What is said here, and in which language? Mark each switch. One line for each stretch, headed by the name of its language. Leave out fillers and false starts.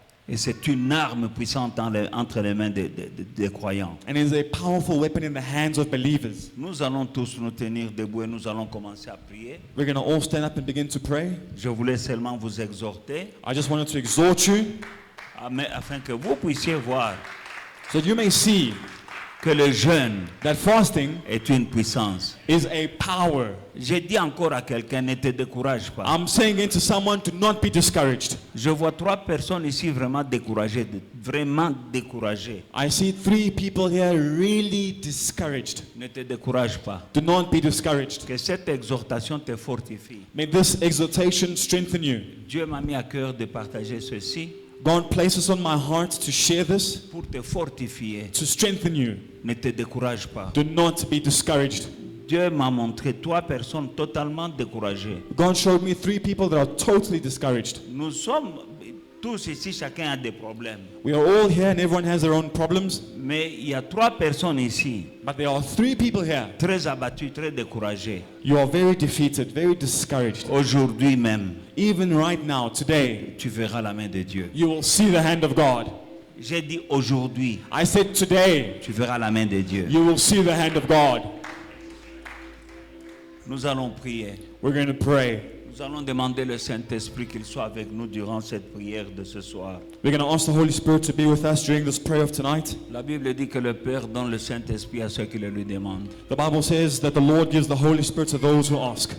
French: Et c'est une arme puissante entre les mains des croyants.
English: And it is a powerful weapon in the hands of believers.
French: Nous allons tous nous tenir debout et nous allons commencer à prier.
English: We're going to all stand up and begin to pray.
French: Je voulais seulement vous exhorter
English: I just wanted to exhort you
French: afin que vous puissiez voir
English: so that you may see
French: que le jeûne
English: that fasting
French: est une puissance.
English: is a power.
French: Je dis encore à quelqu'un, ne te décourage pas.
English: I'm saying it to someone to not be discouraged.
French: Je vois 3 personnes ici vraiment découragées, vraiment découragées.
English: I see 3 people here really discouraged.
French: Ne te décourage pas.
English: Do not be discouraged.
French: Que cette exhortation te fortifie.
English: May this exhortation strengthen you.
French: Dieu m'a mis à cœur de partager ceci
English: God places on my heart to share this,
French: pour te fortifier.
English: to strengthen you.
French: Ne te décourage pas.
English: Do not be discouraged.
French: Dieu m'a montré 3 personnes totalement découragées.
English: God showed me 3 people that are totally discouraged.
French: Nous sommes tous ici, chacun a des problèmes.
English: We are all here and everyone has their own problems,
French: Mais il y a 3 personnes ici,
English: but there are 3 people here.
French: très abattues, très découragées.
English: You are very defeated, very discouraged.
French: Aujourd'hui même,
English: Even right now, today,
French: tu verras la main de Dieu.
English: you will see the hand of God.
French: J'ai dit aujourd'hui,
English: I said today,
French: tu verras la main de Dieu.
English: you will see the hand of God.
French: Nous allons prier.
English: We're going to pray.
French: Nous allons demander le Saint-Esprit qu'il soit avec nous durant cette prière de ce soir.
English: We're going to ask the Holy Spirit to be with us during this prayer of tonight.
French: La Bible dit que le Père donne le Saint-Esprit à ceux qui le lui demandent.
English: The Bible says that the Lord gives the Holy Spirit to those who ask.